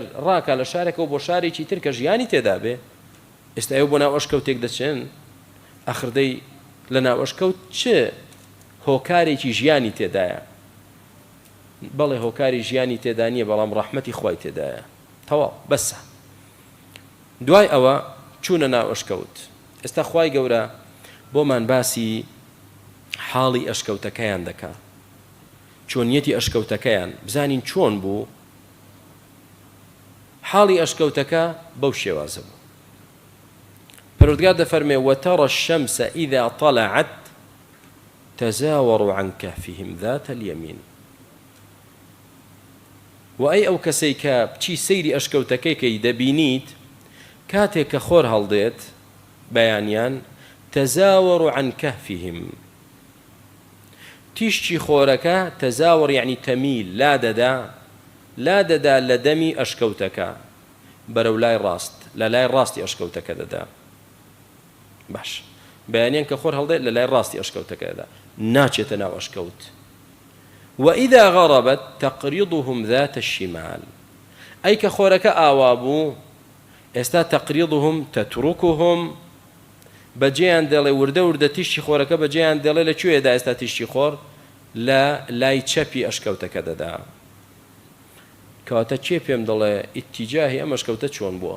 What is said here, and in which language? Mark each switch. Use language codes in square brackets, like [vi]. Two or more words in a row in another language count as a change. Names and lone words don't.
[ckb] ڕاکە لە شارێکەوە بۆ شارێکی تر کە ژیانی تێدا بێ ئێستا ئێوە بۆ ناو ئەشکەوتێک دەچێن ئەخردەی لە ناو ئەشکەوت چ هۆکارێکی ژیانی تێدایە بەڵێ هۆکاری ژیانی تێدا نییە بەڵام ڕەحمەتی خوای تێدایە تەواو بەسە دوای ئەوە چوونە ناو ئەشکەوت ئێستا خوای گەورە بۆمان باسی حاڵی ئەشکەوتەکەیان دەکا چۆنیەتی ئەشکەوتەکەیان بزانین چۆن بوو حاڵی ئەشکەوتەکە بەو شێوازە بوو پەروەردگار دەفەرمێ [ar] وترى الشمس إذا طلعت تزاور عن كهفهم ذات اليمين [ckb] وأي أو كسيكا بچی سەیری ئەشکەوتەکەی دەبینیت کاتێک کە خۆر هەڵدێت بەیانیان [ar] تزاور عن كهفهم [ckb] تیشتی خۆرەکە تەزاوەڕ یعنی تەمیل لا دەدا لە دەمی ئەشکەوتەکە بەرەو لای ڕاست لە لای ڕاستی ئەشکەوتەکە دەدا باش بەیانیان کە خۆر هەڵدێت لە لای ڕاستی ئەشکەوتەکە دەدا ناچێتە ناو ئەشکەوت [ar] وإذا غربت تقرضهم ذات الشمال [ckb] ئەی کە خۆرەکە ئاوا بوو ئێستا [ar] تەقریضهم تەتروکهم [ckb] بەجێیان دەڵێ وردە وردە تیشتی خۆرەکە بەجێیان دەڵێ لەکوێدا ئێستا تیشتی خۆر لە لای چەپی ئەشکەوتەکە دەدا. کەواتە چێ پێم دەڵێ ئیتیجاهی ئەم ئەشکەوتە چۆن بووە؟